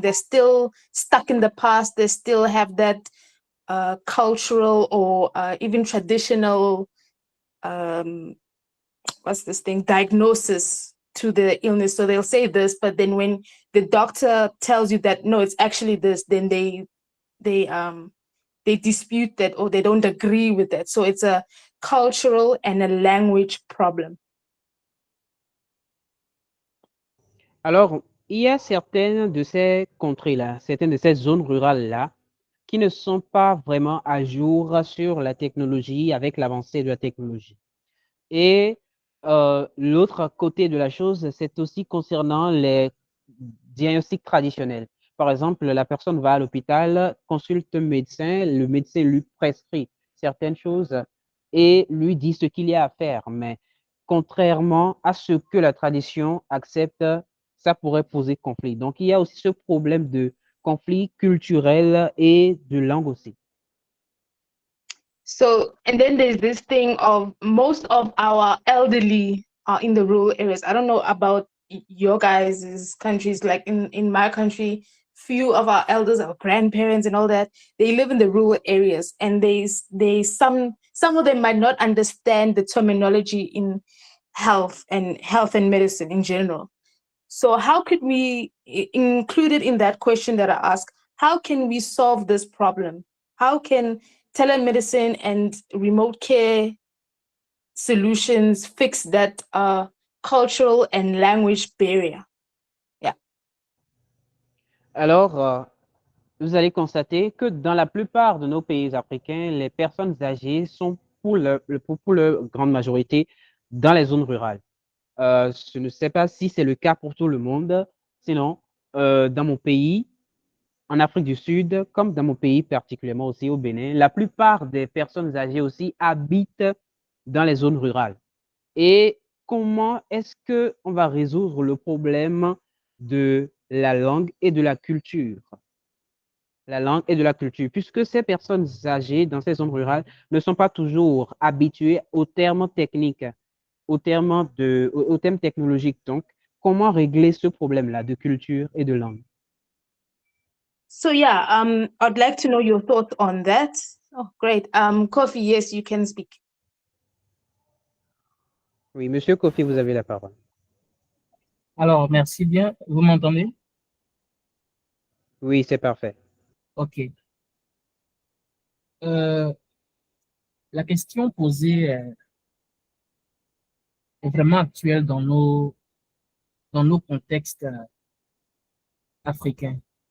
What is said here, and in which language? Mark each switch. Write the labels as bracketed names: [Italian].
[English] They're still stuck in the past. They still have that cultural or even traditional what's this thing, diagnosis to the illness. So they'll say this, but then when the doctor tells you that no, it's actually this, then they dispute that or they don't agree with that. So it's a cultural and a language problem. [French] Alors, il y a certaines de ces contrées-là, certaines de ces zones rurales-là, qui ne sont pas vraiment à jour sur la technologie avec l'avancée de la technologie. Et l'autre côté de la chose, c'est aussi concernant les diagnostics traditionnels. Par exemple, la personne va à l'hôpital, consulte un médecin, le médecin lui prescrit certaines choses et lui dit ce qu'il y a à faire. Mais contrairement à ce que la tradition accepte, ça pourrait poser conflit. Donc, il y a aussi ce problème de conflit culturel et de langue aussi. [English] So, and then there's this thing of most of our elderly are in the rural areas. I don't know about your guys' countries, like in my country, few of our elders, our grandparents and all that, they live in the rural areas, and some of them might not understand the terminology health and medicine in general. So how could we include it in that question that I asked? How can we solve this problem? How can telemedicine and remote care solutions fix that cultural and language barrier? Yeah. [French] Alors, vous allez constater que dans la plupart de nos pays africains, les personnes âgées sont pour leur grande majorité dans les zones rurales. Je ne sais pas si c'est le cas pour tout le monde. Sinon, dans mon pays, en Afrique du Sud, comme dans mon pays particulièrement aussi au Bénin, la plupart des personnes âgées aussi habitent dans les zones rurales. Et comment est-ce qu'on va résoudre le problème de la langue et de la culture? La langue et de la culture, puisque ces personnes âgées dans ces zones rurales ne sont pas toujours habituées aux termes techniques, aux termes technologiques. Donc, comment régler ce problème-là de culture et de langue? [English] So yeah, I'd like to know your thoughts on that. Oh, great. Kofi, yes, you can speak. [French] Oui, Monsieur Kofi, vous avez la parole. Alors, merci bien. Vous m'entendez? Oui, c'est parfait. OK. La question posée est vraiment actuelle dans nos contextes africains.